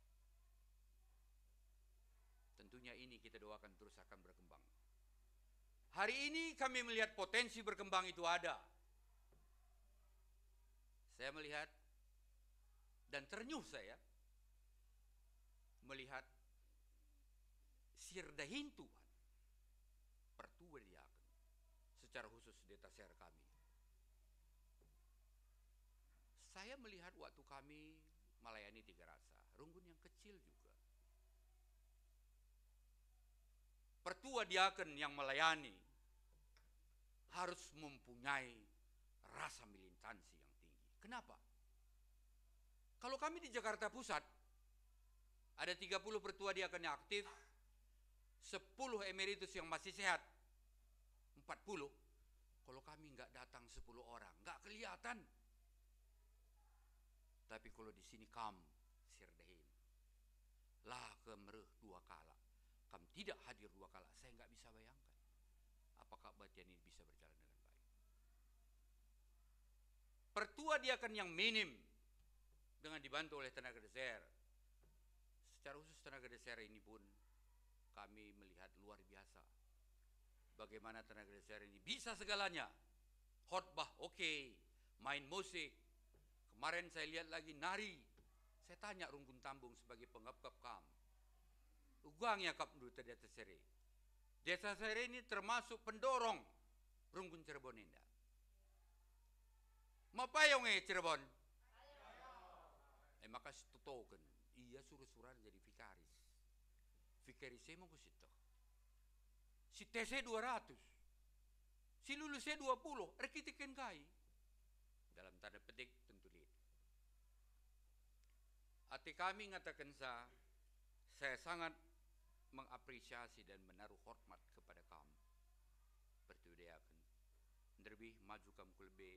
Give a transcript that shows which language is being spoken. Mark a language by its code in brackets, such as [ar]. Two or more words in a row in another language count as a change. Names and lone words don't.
[id] Tentunya ini kita doakan terus akan berkembang. Hari ini kami melihat potensi berkembang itu ada. Saya melihat dan ternyuh saya melihat sirdahin Tuhan pertua diaken, secara khusus Deta Ser kami. Saya melihat waktu kami melayani Tiga Rasa, Runggun yang kecil juga. Pertua diaken yang melayani harus mempunyai rasa militansi yang tinggi. Kenapa? Kalau kami di Jakarta Pusat, ada 30 pertua diaken yang aktif, 10 emeritus yang masih sehat, 40. Kalau kami nggak datang 10 orang, nggak kelihatan. Tapi kalau di sini sirdahin, [btx] lah kemereh 2 kala. [id] Kam tidak hadir 2 kala, saya nggak bisa bayangkan. Apakah bagian ini bisa berjalan dengan baik? Pertua diaken yang minim, dengan dibantu oleh tenaga deser. Secara khusus tenaga deser ini pun kami melihat luar biasa. Bagaimana tenaga deser ini bisa segalanya. Khotbah oke, main musik. Kemarin saya lihat lagi nari. Saya tanya Runggun Tambung sebagai pengapkap kam. Ugangnya kap dulu Desa Sere. Desa Sere ini termasuk pendorong Runggun Cirebon ini. Mapayong Cirebon. Maka tutoken, iya suruh-suruhan jadi vikaris. Vikaris saya mau ke situ. Si TC 200, si lulusnya 20, rekitikan kai. Dalam tanda petik tentu lihat. Hati kami ngatakan saya sangat mengapresiasi dan menaruh hormat kepada kamu. Pertudayakan, lebih maju kamu lebih.